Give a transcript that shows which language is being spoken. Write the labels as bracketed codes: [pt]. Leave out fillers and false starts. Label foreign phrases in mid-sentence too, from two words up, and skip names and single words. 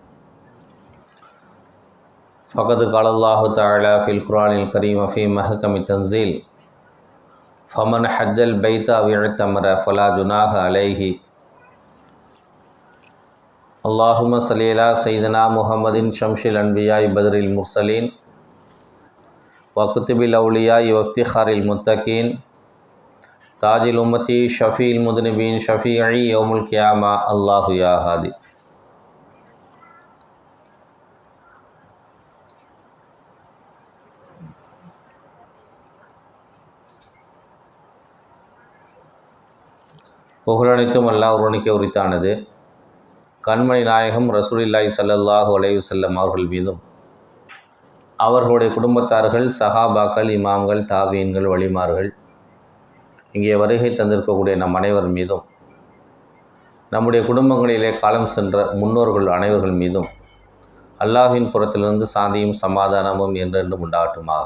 [ar] فقد قال الله تعالى في القرآن الكريم في محكم التنزيل فمن حج البيت أو اعتمر فلا جناح عليه اللهم صل على سيدنا محمد شمس الأنبياء بدر المرسلين وكتب الأولياء وافتخار المتقين تاج الأمة شفيع المذنبين شفيعي يوم القيامة الله يا هادي. [ta] புகழனைத்தும் அல்லாஹ் ஒருவனுக்கே உரித்தானது. கண்மணி நாயகம் [ar] رسول الله صلى الله عليه وسلم [ta] அவர்கள் மீதும் அவர்களுடைய குடும்பத்தார்கள், சஹாபாக்கள், இமாம்கள், தாபீன்கள், வலிமார்கள், இங்கே வருகை தந்திருக்கக்கூடிய நம் அனைவர் மீதும், நம்முடைய குடும்பங்களிலே காலம் சென்ற முன்னோர்கள் அனைவர்கள் மீதும் அல்லாஹ்வின் புறத்திலிருந்து சாந்தியும் சமாதானமும் என்றென்றும் உண்டாகட்டுமாக.